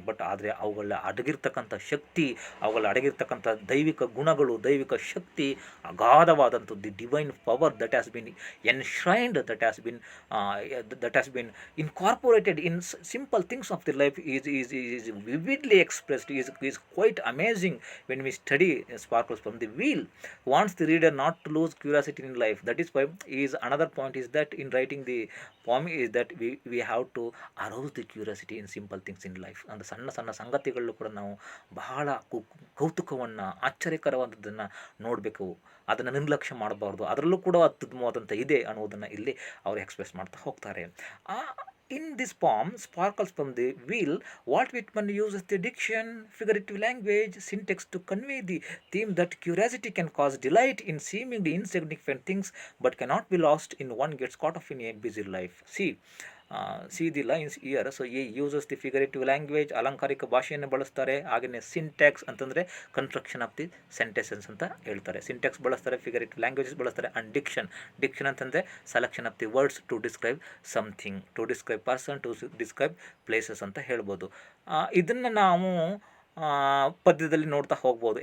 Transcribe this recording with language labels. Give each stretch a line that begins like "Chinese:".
English: but
Kannada: ಆದರೆ ಅವುಗಳ ಅಡಗಿರ್ತಕ್ಕಂಥ ಶಕ್ತಿ, ಅವುಗಳ ಅಡಗಿರ್ತಕ್ಕಂಥ ದೈವಿಕ ಗುಣಗಳು, ದೈವಿಕ ಶಕ್ತಿ ಅಗಾಧವಾದಂಥದ್ದು,
English: The divine power that has been enshrined, that has been incorporated in simple things of the life is vividly expressed, is quite amazing when we study Sparkles from the Wheel. Wants the reader not to lose curiosity in life. That is why another point is that in writing the poem is that we have to arouse the curiosity in simple things in life.
Kannada: ಅಂದರೆ ಸಣ್ಣ ಸಂಗತಿಗಳಲ್ಲೂ ಕೂಡ ನಾವು ಬಹಳ ಕೌತುಕವನ್ನು, ಆಶ್ಚರ್ಯಕರವಾದದ್ದನ್ನು ನೋಡಬೇಕು, ಅದನ್ನು ನಿರ್ಲಕ್ಷ್ಯ ಮಾಡಬಾರ್ದು. ಅದರಲ್ಲೂ ಕೂಡ ಅತ್ಯುತ್ತಮವಾದಂಥ ಇದೆ ಅನ್ನೋದನ್ನು ಇಲ್ಲಿ ಅವರು ಎಕ್ಸ್ಪ್ರೆಸ್ ಮಾಡ್ತಾ ಹೋಗ್ತಾರೆ.
English: In this poem, Sparkles from the Wheel, Walt Whitman uses the diction, figurative language, syntax to convey the theme that curiosity can cause delight in seemingly insignificant things but cannot be lost in one gets caught up in a busy life. See the lines here. So he uses the figurative language,
Kannada: ಅಲಂಕಾರಿಕ ಭಾಷೆಯನ್ನು ಬಳಸ್ತಾರೆ. ಹಾಗೆಯೇ syntax ಅಂತಂದರೆ
English: construction of the sentences
Kannada: ಅಂತ ಹೇಳ್ತಾರೆ.
English: Syntax ಬಳಸ್ತಾರೆ, figurative languages ಬಳಸ್ತಾರೆ. And diction ಅಂತಂದರೆ selection of the words to describe something, to describe person, to describe places
Kannada: ಅಂತ ಹೇಳ್ಬೋದು. ಇದನ್ನು ನಾವು ಪದ್ಯದಲ್ಲಿ ನೋಡ್ತಾ ಹೋಗ್ಬೋದು.